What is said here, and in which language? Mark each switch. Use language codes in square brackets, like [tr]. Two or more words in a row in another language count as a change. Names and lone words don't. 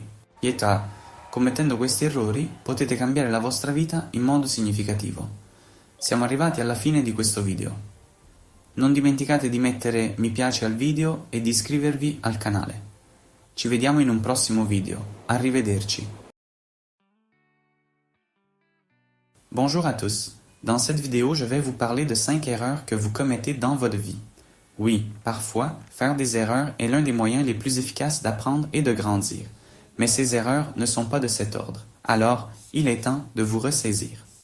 [it] Pietà, commettendo questi errori potete cambiare la vostra vita in modo significativo. Siamo arrivati alla fine di questo video. Non dimenticate di mettere mi piace al video e di iscrivervi al canale. Ci vediamo in un prossimo video. Arrivederci. [fr] Bonjour à tous. Dans cette vidéo, je vais vous parler de 5 erreurs que vous commettez dans votre vie. Oui, parfois, faire des erreurs est l'un des moyens les plus efficaces d'apprendre et de grandir. Mais ces erreurs ne sont pas de cet ordre. Alors, il est temps de vous ressaisir.